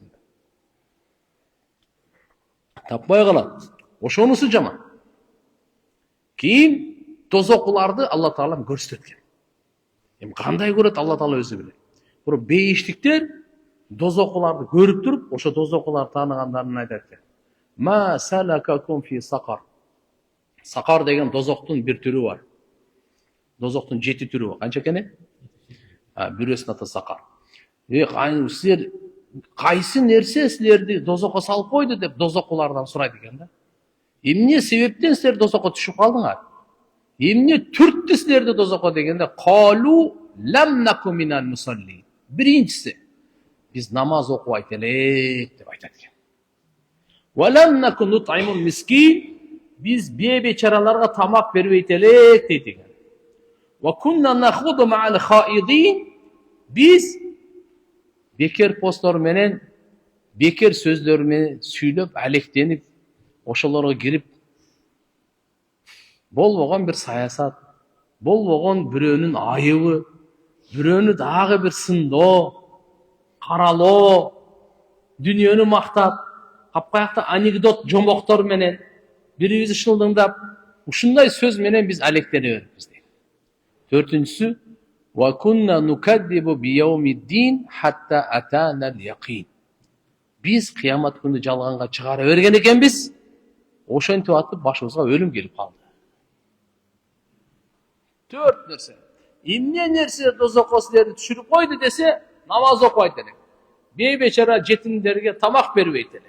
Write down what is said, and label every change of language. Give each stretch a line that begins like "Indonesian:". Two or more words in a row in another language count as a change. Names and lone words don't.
Kyrgyz: Таппай калат. Ошонусу жаман. Кийин тозокуларды Алла Таала көрсөтөт экен. Эми кандай көрөт Алла Таала өзү билет. Бирок бейиштиктер дозокуларды көрүп туруп, ошо дозокуларды тааныгандарын айтат экен.
Arabic: ما سلككم في سقر.
Kyrgyz: Сакар деген дозоктун бир түрү бар. Дозоктун 7 түрү бар. Канча экен? Бирөөсүнүн аты сакар. Силер кайсы нерсе силерди дозокко салып койду деп дозокулардан сурайт экен да. Эмне себептен силер дозокко түшүп калдыңар? Эмне түрттү силерди дозокко дегенде,
Arabic: قالوا لم نك من المصلين.
Kyrgyz: Биринчиси, биз намаз окубайт элек деп айтат экен.
Arabic: ولم نك نطعم المسكين,
Kyrgyz: биз бечараларга тамак бербейт элек дейт экен.
Arabic: وكنا نخوض مع الخائضين,
Kyrgyz: биз бекер посттор менен, бекер сөздөр менен сүйлөп, алектенип, ошолорго кирип, болбогон бир саясат, болбогон бирөөнүн айыбы, бирөөнү дагы бир сындоо, каралоо, дүнүйөнү мактап, капкаякта анекдот жомоктор менен бирибизди шылдыңдап, ушундай сөз менен биз алектенебиз дейт. Төртүнчүсү,
Arabic: وكنا نكذب بيوم الدين حتى أتانا اليقين.
Kyrgyz: Биз кыямат күнү жалганга чыгара берген экенбиз. Ошентип атып башыбызга өлүм келип калды. Төрт нерсе. Эмне нерсе дозокко силерди түшүрүп койду десе, намаз окубайт элек. Бейбечара жетимдерге тамак бербейт элек.